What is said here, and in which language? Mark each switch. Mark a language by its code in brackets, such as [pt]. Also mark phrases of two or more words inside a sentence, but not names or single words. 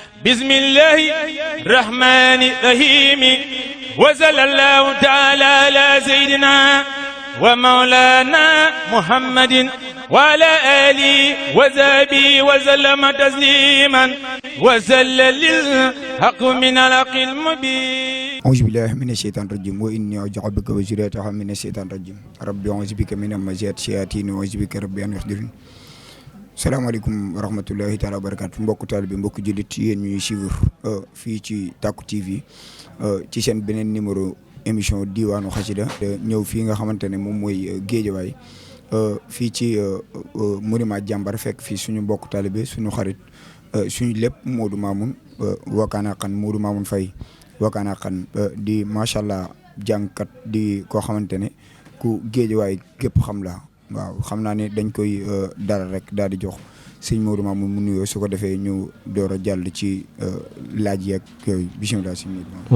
[ar] بسم الله الرحمن الرحيم وصلى الله تعالى على سيدنا ومولانا محمد وعلى آله وصحبه وسلم تسليما وسلل الحق من الحق المبين. أعوذ بالله من الشيطان الرجيم وإني أعوذ بك وذريتها من الشيطان الرجيم ربي أعوذ بك من همزات الشياطين وأعوذ بك ربي أن يحضرون. السلام عليكم ورحمة الله تعالى وبركاته [wo] mbokku taalibe bi mbokku jullit yéen ñuy suivre fii ci Tacko TV ci seen beneen [fr] numéro émission [wo] diwaanu xasida ñëw fii nga xamante ne moom mooy Géejawaay fii ci monument Jàmbar fekk fii suñu mbokku taalibe suñu xarit suñu lépp Modou Mamoun Wakana Kane Modou Mamoun Faye Wakana Kane di [ar] ما شاء الله [wo] jàngkat di koo xamante ne ku Géejawaay gépp xam la waaw xam naa ne dañ koy dara rek daal di jox sëñ Modou Mamoun mu nuyoo su ko defee ñu door a jàll ci laaj yeeg yooyu bisimilah sëñ Modou Mamoun.